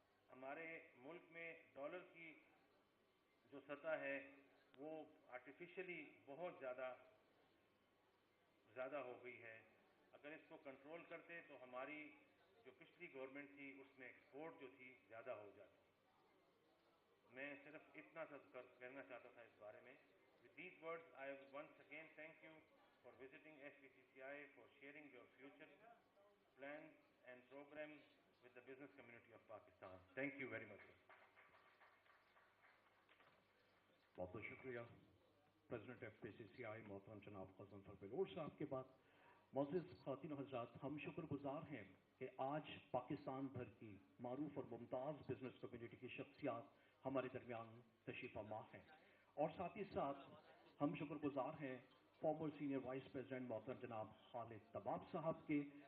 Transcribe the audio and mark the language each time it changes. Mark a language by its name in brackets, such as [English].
[Urdu] ہمارے ملک میں ڈالر کی جو سطح ہے وہ آرٹیفیشلی بہت زیادہ ہو گئی ہے. اگر اس کو کنٹرول کرتے تو ہماری جو پچھلی گورنمنٹ تھی اس میں ایکسپورٹ جو تھی زیادہ ہو جاتی. میں صرف اتنا سا کہنا چاہتا تھا اس بارے میں. [English] With these words, I once again thank you for visiting SPCCI, for sharing your future plans and program with the business community of Pakistan. Thank you very much, sir. [Urdu] بہت بہت شکریہ پریزیڈنٹ ایف پی سی سی آئی محترم جناب غضنفر بلوچ صاحب کے بعد. معزز خواتین و حضرات, ہم شکر گزار ہیں کہ آج پاکستان بھر کی معروف اور ممتاز بزنس کمیونٹی کی شخصیات ہمارے درمیان تشریف فرما ہیں, اور ساتھ ہی ساتھ ہم شکر گزار ہیں فارمر سینئر وائس پریزیڈنٹ محترم جناب خالد طباب صاحب کے